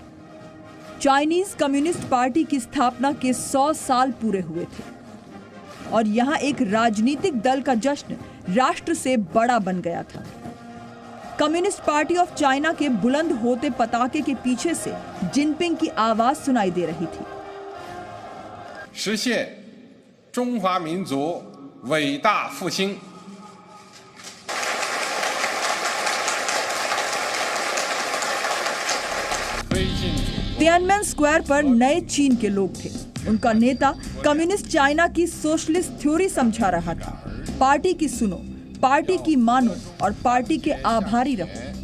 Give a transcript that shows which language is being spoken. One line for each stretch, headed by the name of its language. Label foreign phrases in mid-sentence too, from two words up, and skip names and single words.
English: Chinese Communist Party
Hindi: की स्थापना के 100 साल पूरे हुए थे और यहाँ एक राजनीतिक दल का जश्न राष्ट्र से बड़ा बन गया था।
English: Communist Party of China
Hindi: के बुलंद होते पताके के पीछे से जिनपिंग की आवाज सुनाई दे रही थी।
Chinese: 实现中华民族伟大复兴。
Hindi: तियानमेन स्क्वायर पर नए चीन के लोग थे। उनका नेता
English: Communist China
Hindi: की
English: socialist theory
Hindi: समझा रहा था। पार्टी की सुनो, पार्टी की मानो और पार्टी के आभारी रहो।